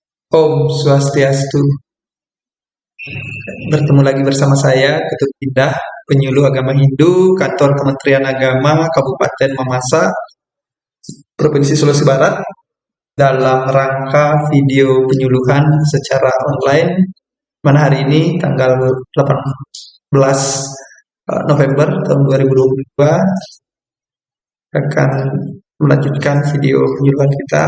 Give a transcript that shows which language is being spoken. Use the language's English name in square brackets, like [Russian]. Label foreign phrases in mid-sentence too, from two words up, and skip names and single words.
[Balinese] Om Swastiastu. [Indonesian] Bertemu lagi bersama saya, Ketut Indah, penyuluh agama Hindu, Kantor Kementerian Agama Kabupaten Mamasa, Provinsi Sulawesi Barat, dalam rangka video penyuluhan secara online, mana hari ini tanggal 18 November tahun 2022 akan melanjutkan video penyuluhan kita.